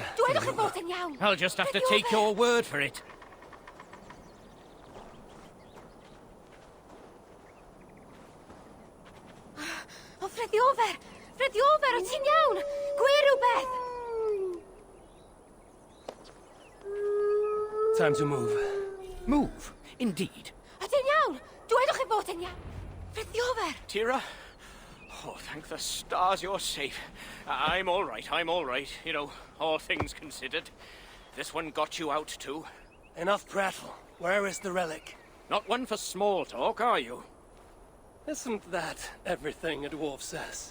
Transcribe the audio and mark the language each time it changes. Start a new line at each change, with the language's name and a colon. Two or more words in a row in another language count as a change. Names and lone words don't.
English: I'll just have to take your word for it. Oh, Fridtjof!
Welsh: Fridtjof, o ti'n iawn? Gwir rhywbeth!
English: Time to move. Move, indeed.
Welsh: O ti'n iawn? Dwedwch chi bod yn iawn. Fridtjof!
English: Tira? Oh, thank the stars you're safe. I'm all right, I'm all right. You know, all things considered. This one got you out too. Enough prattle. Where is the relic? Not one for small talk, are you? Isn't that everything a dwarf says?